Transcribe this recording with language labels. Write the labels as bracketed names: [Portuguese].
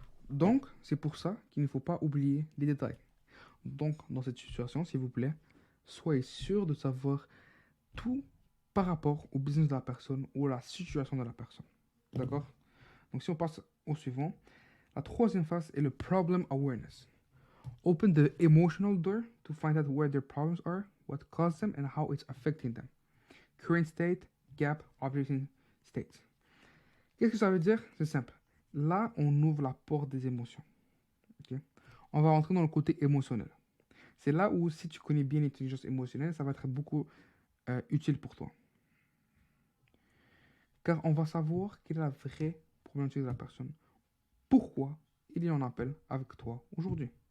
[French] Donc, c'est pour ça qu'il ne faut pas oublier les détails. Donc, dans cette situation, s'il vous plaît, soyez sûr de savoir tout par rapport au business de la personne ou à la situation de la personne. D'accord? Donc, si on passe au suivant, la troisième phase est le Problem Awareness. [English] Open the emotional door to find out where their problems are, what caused them, and how it's affecting them. Current state, gap, objecting state. [French] Qu'est-ce que ça veut dire? C'est simple. Là, on ouvre la porte des émotions. Okay? On va rentrer dans le côté émotionnel. C'est là où, si tu connais bien l'intelligence émotionnelle, ça va être beaucoup utile pour toi. Car on va savoir quelle est la vraie problématique de la personne. Pourquoi il y en appelle avec toi aujourd'hui.